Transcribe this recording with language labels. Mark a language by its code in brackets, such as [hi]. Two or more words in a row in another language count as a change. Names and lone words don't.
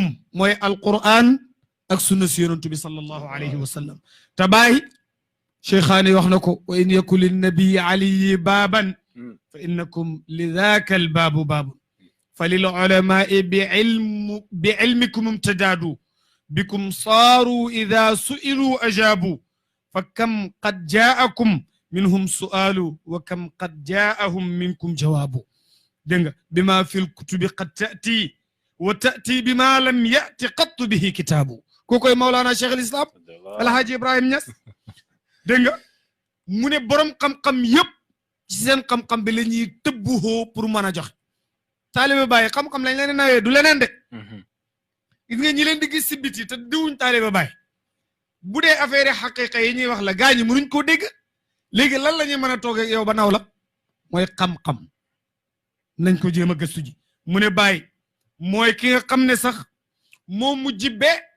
[wo] mooy alquran ak sunna si yonantu bi [ar] صلى الله عليه وسلم [wo] te bàyyi cheikhaani wax na ko [ar] وإن يكن للنبي علي بابا فإنكم لذاك الباب باب فللعلماء بعلمكم امتداد بكم ساروا إذا سئلوا أجابوا فكم قد جاءكم منهم سؤال وكم قد جاءهم منكم جواب [wo] dégg nga [ar] بما في الكتب قد تأتي وتأتي بما لم يأت قط به كتاب kookoy Mawlana [wo] Cheikh al Islam Alhaaji Ibrahim Niass dégg nga mu ne borom xam-xam yëpp ci seen xam-xam bi la ñuy tëbbuhoo pour mën a joxe taalibe Baay xam-xam lañ leen nawee du leneen de gis nga ñi leen di gis si biti te diwuñ taalibe Baay bu dee affaire xaqiqa yi ñuy wax la gaa ñi mënuñ koo dégg léegi lan la ñuy mën a toog ak yow ba naw la mooy xam-xam nañ ko jéem a gëstu ji mu ne Baye mooy ki nga xam ne sax moom mu jibbe